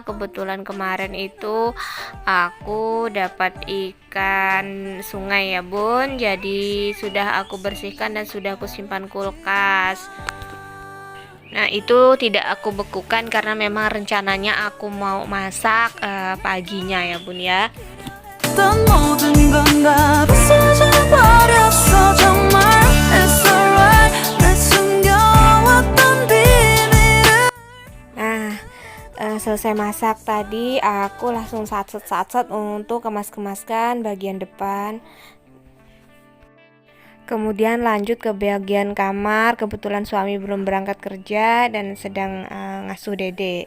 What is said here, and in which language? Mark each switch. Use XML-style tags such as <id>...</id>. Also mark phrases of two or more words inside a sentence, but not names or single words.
<id>Kebetulan kemarin itu aku dapat ikan sungai ya bun. Jadi sudah aku bersihkan dan sudah aku simpan kulkas. Nah, itu tidak aku bekukan karena memang rencananya aku mau masak paginya ya bun ya.</id> <ko>어떤 모든 건 다 부서져 버렸어 정말</ko> <en>It's alright</en> <ko>내 숨겨왔던 비밀을.</ko> <id>Nah, selesai masak tadi aku langsung satset untuk kemas-kemaskan bagian depan. Kemudian lanjut ke bagian kamar. Kebetulan suami belum berangkat kerja dan sedang ngasuh dede.</id>